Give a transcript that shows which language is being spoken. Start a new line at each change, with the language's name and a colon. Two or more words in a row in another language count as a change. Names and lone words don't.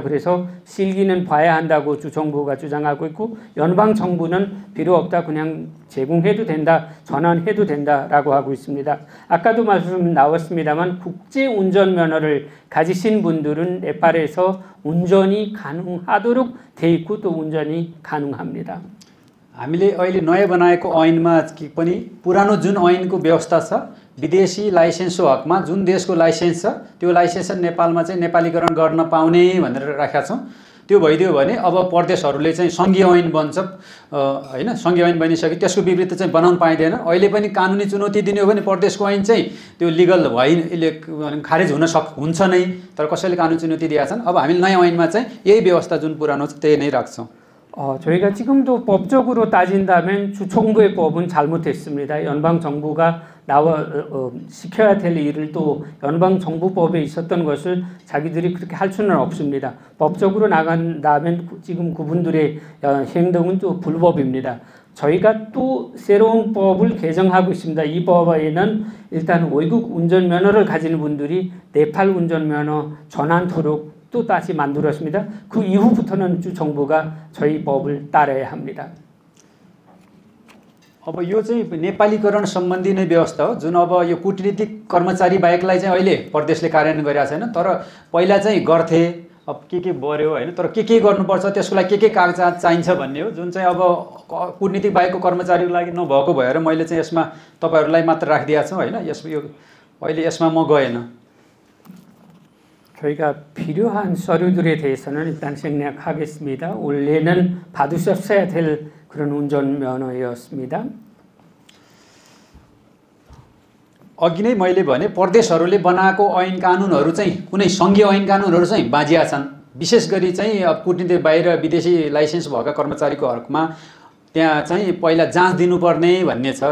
Korean: 그래서 실기는 봐야 한다고 주정부가 주장하고 있고 연방정부는 필요 없다, 그냥 제공해도 된다, 전환해도 된다라고 하고 있습니다. 아까도 말씀 나왔습니다만 국제운전면허를 가지신 분들은 네팔에서 운전이 가능하도록 돼 있고 또 운전이 가능합니다.
Nepali: हामीले अहिले नयाँ बनाएको ऐनमा पनि पुरानो जुन ऐनको व्यवस्था छ विदेशी लाइसेन्सको हकमा जुन देशको लाइसेन्स छ त्यो लाइसेन्स नेपालमा चाहिँ नेपालीकरण गर्न पाउने भनेर राखेका छौँ। त्यो भइदियो भने अब परदेशहरूले चाहिँ सङ्घीय ऐन बन्छ हैन। सङ्घीय ऐन बनिसक्यो त्यसको विपरीत चाहिँ बनाउन पाइँदैन। अहिले पनि कानुनी चुनौती दिने हो भने परदेशको ऐन चाहिँ त्यो लिगल खारेज हुन्छ नै, तर कसैले कानुनी चुनौती दिएका छन्। अब हामीले नयाँ ऐनमा चाहिँ यही व्यवस्था जुन पुरानो छ त्यही नै राख्छौँ।
Korean: 저희가 지금도 법적으로 따진다면 주정부의 법은 잘못했습니다. 연방정부가 시켜야 될 일을 또 연방정부법에 있었던 것을 자기들이 그렇게 할 수는 없습니다. 법적으로 나간다면 지금 그분들의 행동은 또 불법입니다. 저희가 또 새로운 법을 개정하고 있습니다. 이 법에는 일단 외국 운전면허를 가지는 분들이 네팔 운전면허 전환토록 또 다시 만들었습니다. 그 이후부터는 주정부가 저희 법을 따라야 합니다.
Nepali: अब यो चाहिँ नेपालीकरण सम्बन्धी नै व्यवस्था हो जुन अब यो कूटनीतिक कर्मचारी बाहेकलाई चाहिँ अहिले प्रदेशले कार्यान्वयन गरेका छैन। तर पहिला चाहिँ गर्थे, अब के बर्यो हैन, तर के गर्नुपर्छ त्यसको लागि के कागजात चाहिन्छ भन्ने हो। जुन चाहिँ अब कूटनीतिक बाहेकको कर्मचारीको लागि नभएको भएर मैले चाहिँ यसमा तपाईहरुलाई मात्र राखिदिएको छु हैन। अहिले यसमा म गएन।
Korean: 저희가 필요한 서류들에 대해서는 일단 생략하겠습니다. 원래는 받으셨어야 될 그런 운전면허였습니다.
Nepali: अघि नै मैले भने परदेशहरूले बनाएको ऐन कानुनहरू चाहिँ कुनै सङ्घीय ऐन कानुनहरू चाहिँ बाजिया छन्। विशेष गरी चाहिँ अब कूटनीतिक बाहिर विदेशी लाइसेन्स भएका कर्मचारीको हकमा त्यहाँ चाहिँ पहिला जाँच दिनुपर्ने भन्ने छ।